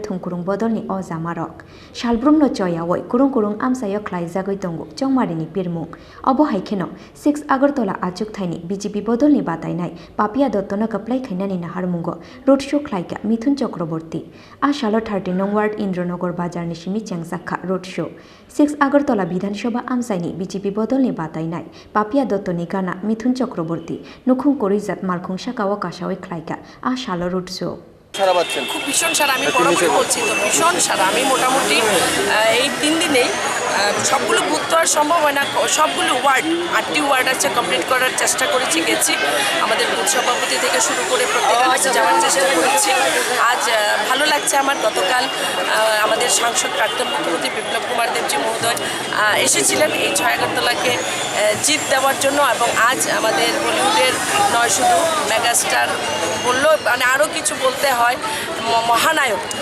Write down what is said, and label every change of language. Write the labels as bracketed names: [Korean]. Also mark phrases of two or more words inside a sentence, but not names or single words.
[Kok Borok] Thungkurung Bodolni O Zamarok Shalbrumno Choyawoi Kurung Amsayo Khlaijagoi Tongo Chongmarini Pirmung Obo Haikheno 6Agartala Achuk Thaini BJP Bodolni Batainai Papiya Datta Kwplai Khlainani Naharmungo Roadshow Khlaikha Mithun Chakraborty Ashalo 13 nong ward Indranogor Bazar ni Simi Chengsakha Roadshow 6Agartala Bidhanasabha Amsaini BJP Bodolni Batainai Papiya Datta ni Gana Mithun Chakraborty Nukhung Korizat Malkhung Shakawa Kashawi Khlaikha Ashalo Roadshow [Bangla] সারা পাচ্ছেন খুব ভীষণ সারা আমি বরাবরই বলছি তো ভীষণ সারা আমি মোটামুটি এই 3 দিনেই সবগুলো বুথ তো আর সম্ভব হয় না সবগুলো ওয়ার্ড 8টি ওয়ার্ড আছে কমপ্লিট করার চেষ্টা করেছি গেছি আমাদের বুথ সভাপতি থেকে শুরু করে প্রত্যেকটা কাছে যাওয়ার চেষ্টা করেছি আজ ভালো লাগছে আমার গতকাল আমাদের সাংসদ প্রাক্তন মুখ্যমন্ত্রী বিপ্লব কুমার দেবজি মহোদয় এসেছিলেন এই 6 জিত দেওয়ার জন্য এবং আজ আমাদের বলিউডের নয় শুধু মেগাস্টার বললো মানে আরও কিছু বলতে হয় মহানায়ক